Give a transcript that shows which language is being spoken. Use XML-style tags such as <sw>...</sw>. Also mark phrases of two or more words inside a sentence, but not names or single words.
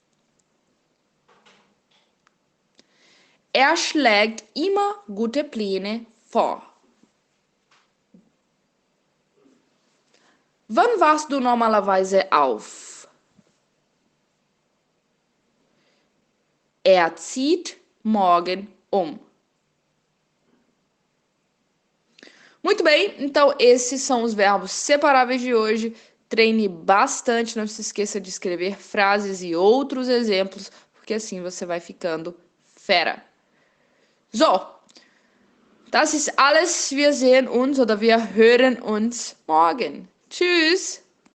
<de>Schlägt immer gute Pläne vor. Wann wachst du normalerweise auf? Zieht morgen um.</de> <pt>Muito bem, então esses são os verbos separáveis de hoje. Treine bastante, não se esqueça de escrever frases e outros exemplos, porque assim você vai ficando fera.</pt> <de>So, das ist alles. Wir sehen uns oder wir hören uns morgen. Tschüss.</de>